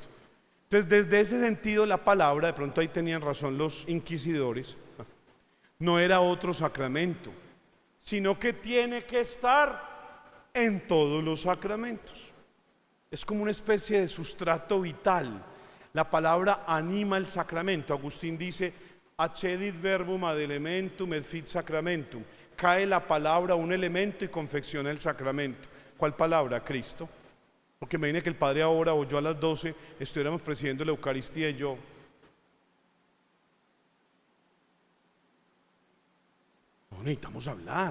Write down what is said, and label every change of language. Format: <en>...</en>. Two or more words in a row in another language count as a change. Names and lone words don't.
<es>Entonces, desde ese sentido, la palabra, de pronto ahí tenían razón los inquisidores, no era otro sacramento, sino que tiene que estar en todos los sacramentos. Es como una especie de sustrato vital. La palabra anima el sacramento. Agustín dice:</es> <la>accedit verbum ad elementum et fit sacramentum.</la> <es>Cae la palabra a un elemento y confecciona el sacramento. ¿Cuál palabra? Cristo. Porque imagine que el Padre ahora o yo a las 12 estuviéramos presidiendo la Eucaristía y yo: no, necesitamos hablar.</es>